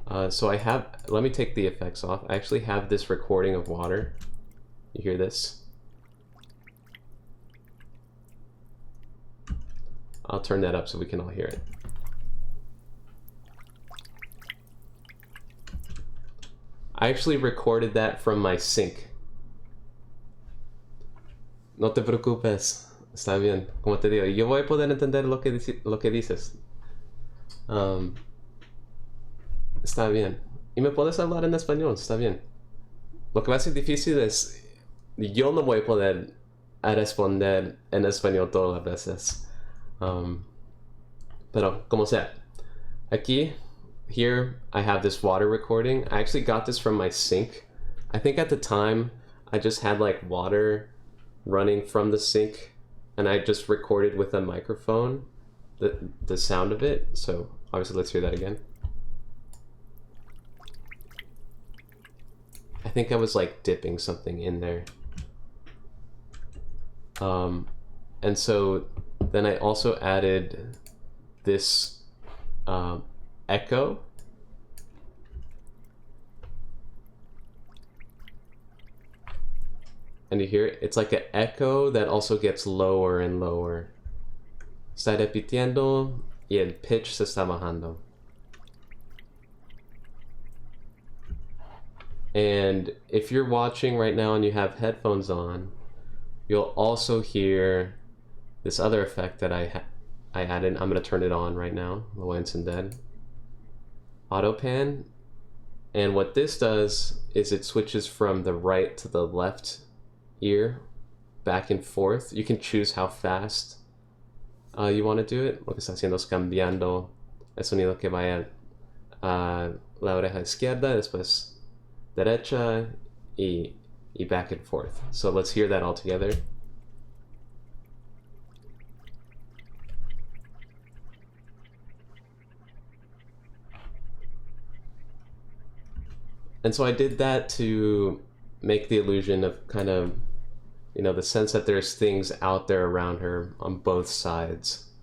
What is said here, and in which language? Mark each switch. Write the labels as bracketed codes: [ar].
[en] So I have, let me take the effects off. I actually have this recording of water. You hear this? I'll turn that up so we can all hear it. I actually recorded that from my sink. [es] No te preocupes, está bien. Como te digo, yo voy a poder entender lo que dices. Está bien. Y me puedes hablar en español, está bien. Lo que va a ser difícil es, yo no voy a poder responder en español todas las veces. Pero como sea, aquí, [en] here I have this water recording. I actually got this from my sink. I think at the time I just had like water running from the sink, and I just recorded with a microphone the sound of it. So obviously let's hear that again. I think I was like dipping something in there. And so then I also added this echo. And you hear it? It's like an echo that also gets lower and lower. [es] Está repitiendo y el pitch se está bajando. [en] And if you're watching right now and you have headphones on, you'll also hear this other effect that I added. I'm going to turn it on right now. [es] Lo voy a encender. [en] Auto pan. And what this does is it switches from the right to the left ear, back and forth. You can choose how fast you want to do it. [es] Lo que está haciendo es cambiando el sonido que vaya a la oreja izquierda, después derecha, y [en] back and forth. So let's hear that all together. And so I did that to make the illusion of kind of, you know, the sense that there's things out there around her on both sides.